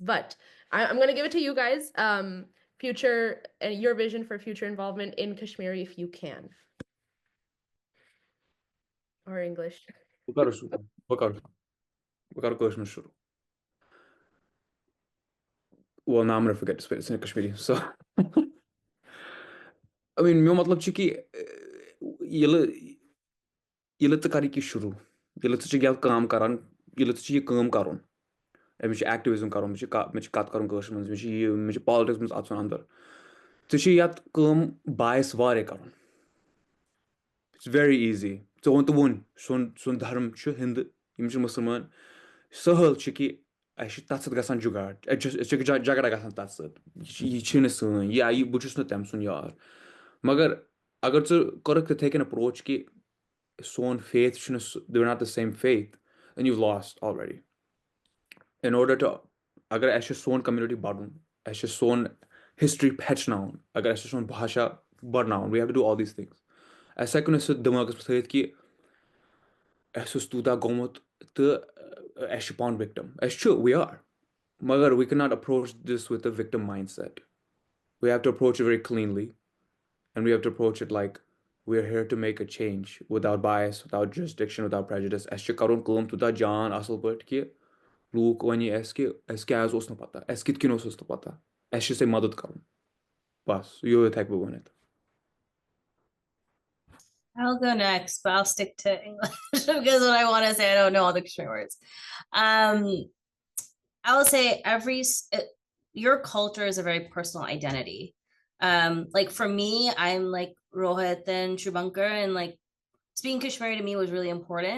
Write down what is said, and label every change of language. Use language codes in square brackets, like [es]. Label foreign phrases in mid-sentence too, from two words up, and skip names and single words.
[en] But I'm going to give it to you guys. Future, and your vision for future involvement in Kashmiri, if you can, or English. Well, now I'm gonna forget to spit it in Kashmiri. So I mean [ks] مےٚ مطلب چھُ کہِ ییٚلہِ ژٕ کَرٕکھ یہِ شروٗع ییٚلہِ ژٕ چھُکھ یَتھ کٲم کران ییٚلہِ ژٕ چھُ یہِ کٲم کَرُن مےٚ چھُ ایکٹِوِزم کَرُن مےٚ چھُ کَتھ کَرُن کٲشِر منٛز مےٚ چھُ پالٹِکس منٛز اَژُن اَندر ژےٚ چھُ یَتھ کٲم باعث واریاہ کَرُن [en] it's very easy [ks] ژٕ ووٚن سون دھرم چھُ ہِنٛدٕ یِم چھِ مُسلمان سہل چھُ کہِ اَسہِ چھُ تَتھ سۭتۍ گژھان جُگاڑ أسۍ چھِ جگڑا گژھان تَتھ سۭتۍ یہِ چھِنہٕ سٲنۍ بہٕ چھُس نہٕ تٔمۍ سُنٛد یار مگر اگر ژٕ کوٚرُکھ تِتھَے کٔنۍ اپروچ کہِ سون فیتھ چھُنہٕ سُہ [en] they not the same faith then you lost already in order to [ks] اگر اَسہِ چھُ سون کمنِٹی بَڑُن اَسہِ چھُ سون ہِسٹری ہیٚچھناوُن اگر اَسہِ چھُ سون باشا بڑناوُن [en] we have to do all these things [ks] اَسہِ ہٮ۪کو نہٕ سُہ دٮ۪ماغس منٛز تھٲیِتھ کہِ اَسہِ اوس تیوٗتاہ گوٚمُت تہٕ اَسہِ چھُ پانہٕ وِکٹم اَسہِ چھُ [en] we are [ks] مگر [en] we can not approach this with a victim mindset we have to approach it very cleanly and we have to approach it like we are here to make a change without bias without justiction without prejudice [ks] اَسہِ چھُ کَرُن کٲم تیوٗتاہ جان اَصٕل پٲٹھۍ کہِ لوٗکھ وَنہِ اَسہِ کہِ اَسہِ کیازِ اوس نہٕ پتہ اَسہِ کِتھ کٔنۍ اوس نہٕ پتہ اَسہِ چھِ سۄ مدد کَرُن بس یوٗت ہٮ۪کہٕ بہٕ ؤنِتھ [en] I'll go next, but I'll stick to English because what I want to say, I don't know all the Kashmiri words. I will say your culture is a very personal identity. Like for me, I'm like Rohit and Shubhankar, and like speaking Kashmiri to me was really important.